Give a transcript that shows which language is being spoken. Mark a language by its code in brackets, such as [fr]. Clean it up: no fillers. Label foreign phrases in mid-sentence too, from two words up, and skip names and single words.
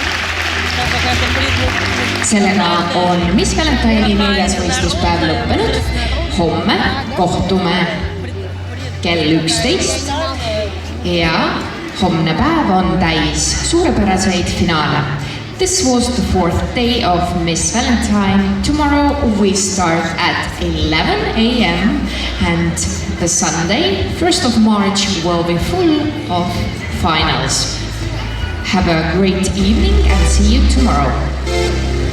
[et] Sellega on Miss Valentine'i 4. võistluspäev lõppenud. Homme kohtume kell 11 ja homne päev on täis suurepäraseid finaale. [en] This was the 4th day of Miss Valentine. Tomorrow we start at 11 a.m. and the Sunday, 1st of March, will be full of finals. Have a great evening and see you tomorrow.